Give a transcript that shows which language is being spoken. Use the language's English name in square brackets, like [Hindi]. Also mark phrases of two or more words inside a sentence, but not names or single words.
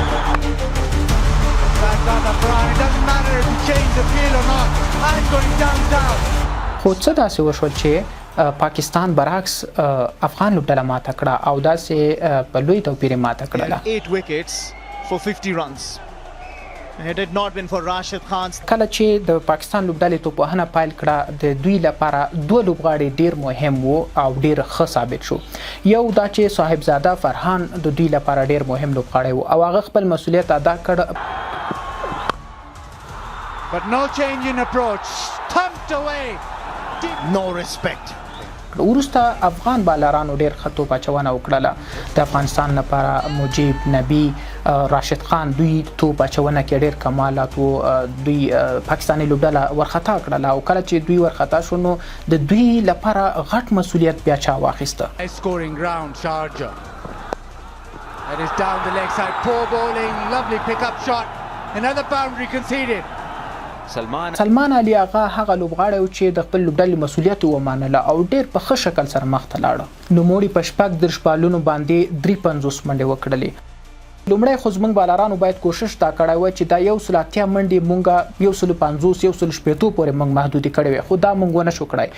[Pashto] خو څه داسې وشول چې پاکستان برعکس افغان لوبډله ماته کړه او داسې په لوی توپیر یې ماته کړله. [English] 8 wickets for 50 runs. Had it not been for Rashid Khan. [Pashto] کله چې د پاکستان لوبډلې توپوهنه پیل کړه د دوی لپاره دوه لوبغاړي ډیر مهم وو او ډیر ښه ثابت شو. یو دا چې صاحبزاده فرحان د دوی لپاره ډیر مهم لوبغاړی وو او هغه خپل مسؤلیت ادا کړ. [English] But no change in approach. Thumped away. No respect. [Pashto] وروسته افغان بالرانو ډیر ښه توپ اچونه وکړله. د افغانستان لپاره مجیب نبی راشد خان دوی توپ اچونه کې ډیر کمالات وو. دوی پاکستاني لوبډله ورخطا کړله او کله چې دوی ورخطا شو نو د دوی لپاره غټ مسؤلیت بیا چا واخیسته. [English] Scoring ground Sharjah. That is down the leg side. Poor bowling. Lovely pick-up shot. Another boundary conceded. [Pashto] سلمان علي آغا هغه لوبغاړی و چې د خپل لوبډلې مسؤلیت ومنله او ډیر په ښه شکل سره مخ ته لاړه. نوموړي په 30 بالونو باندې 53 منډې وکړلې. لومړی خو زموږ بالرانو باید کوشش دا کړی وای چې دا 180 منډې مونږه 150 180 پورې مونږ محدودي کړې وي خو دا مونږ ونه شو کړی.